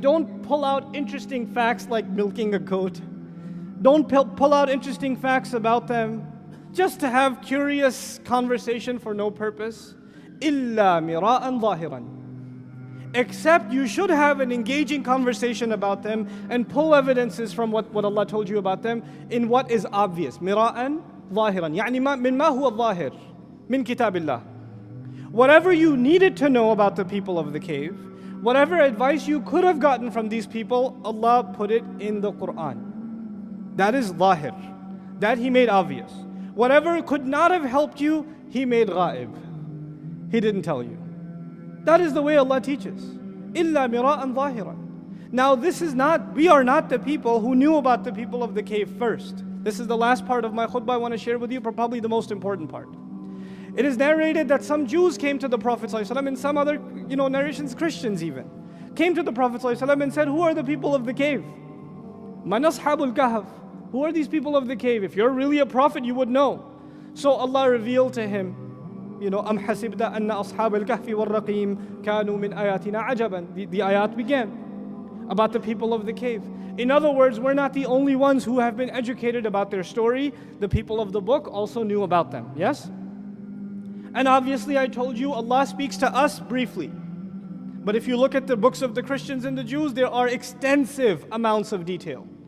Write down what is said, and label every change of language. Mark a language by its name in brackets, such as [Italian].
[English] Don't pull out interesting facts like milking a goat. Don't pull out interesting facts about them just to have curious conversation for no purpose. [Arabic] Illa mira'an zahiran. [English] Except you should have an engaging conversation about them and pull evidences from what Allah told you about them in what is obvious. [Arabic] Mira'an zahiran. يعني من ما هو الظاهر من كتاب الله. [English] Whatever you needed to know about the people of the cave, whatever advice you could have gotten from these people, Allah put it in the Quran. That is zahir. That He made obvious. Whatever could not have helped you, He made ghaib. He didn't tell you. That is the way Allah teaches. [Arabic] Illa mira'an zahiran. [English] Now we are not the people who knew about the people of the cave first. This is the last part of my khutbah I want to share with you, probably the most important part. It is narrated that some Jews came to the Prophet ﷺ, and some other narrations, Christians even, came to the Prophet ﷺ and said, who are the people of the cave? [Arabic] Man ashabul kahf. [English] Who are these people of the cave? If you're really a prophet, you would know. So Allah revealed to him, [Arabic] أَمْ حَسِبْتَ أَنَّ أَصْحَابَ الْكَهْفِ وَالرَّقِيمِ كَانُوا مِنْ آيَاتِنَا عَجَبًا. [English] The ayat began about the people of the cave. In other words, we're not the only ones who have been educated about their story. The people of the book also knew about them. Yes? And obviously I told you Allah speaks to us briefly. But if you look at the books of the Christians and the Jews, there are extensive amounts of detail.